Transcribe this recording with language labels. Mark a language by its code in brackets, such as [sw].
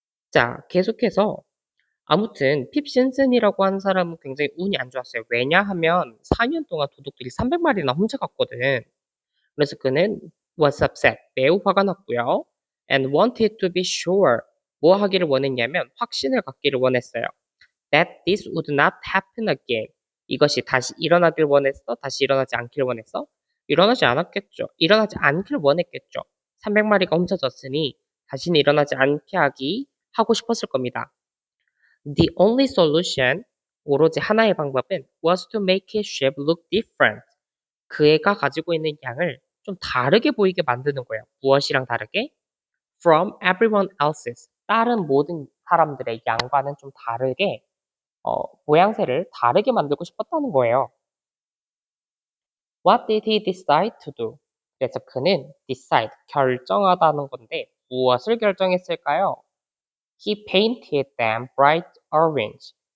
[ko] 자, 계속해서 아무튼 핍 신슨이라고 하는 사람은 굉장히 운이 안 좋았어요. 왜냐하면 4년 동안 도둑들이 300마리나 훔쳐갔거든. 그래서 그는 [en] was upset, [ko] 매우 화가 났고요. [en] and wanted to be sure, [ko] 뭐 하기를 원했냐면 확신을 갖기를 원했어요. [en] that this would not happen again. [ko] 이것이 다시 일어나길 원했어? 다시 일어나지 않길 원했어? 일어나지 않았겠죠. 일어나지 않길 원했겠죠. 300마리가 훔쳐졌으니 다시는 일어나지 않게 하고 싶었을 겁니다. [en] The only solution, [ko] 오로지 하나의 방법은 [en] was to make his ship look different. [ko] 그 애가 가지고 있는 양을 좀 다르게 보이게 만드는 거예요. 무엇이랑 다르게? [en] From everyone else's. [ko] 다른 모든 사람들의 양과는 좀 다르게 모양새를 다르게 만들고 싶었다는 거예요. [en] What did he decide to do? [ko] 그래서 그는 decide, 결정하다는 건데 무엇을 결정했을까요? [en] He painted them bright orange.